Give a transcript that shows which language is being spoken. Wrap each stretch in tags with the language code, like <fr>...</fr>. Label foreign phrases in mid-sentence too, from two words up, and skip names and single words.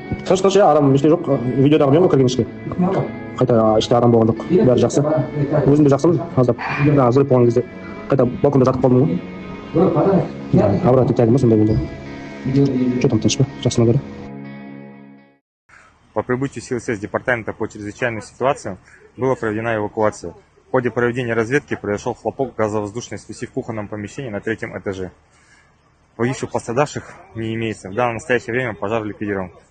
<kk>тыныш адам еште жоқ. Видеодағы мен ғой кірген ішке. Қайта іште адам болған жоқ. Бәрі жақсы. Өзім де жақсымын. Аздап взрыв болған кезде қайта балконда жатып қалдым ғой.</kk> <ru>Обратно тягім</ru> <kk>сондай болды.</kk> <ru>Что там</ru> <kk>тыныш па? Жақсы говорю.</kk> <ru>По прибытию сил СС департамента по чрезвычайным ситуациям была проведена эвакуация. В ходе проведения разведки произошел хлопок газовоздушной смеси в кухонном помещении на 3-м этаже. Погибших пострадавших не имеется. В настоящее время пожар ликвидирован.</ru>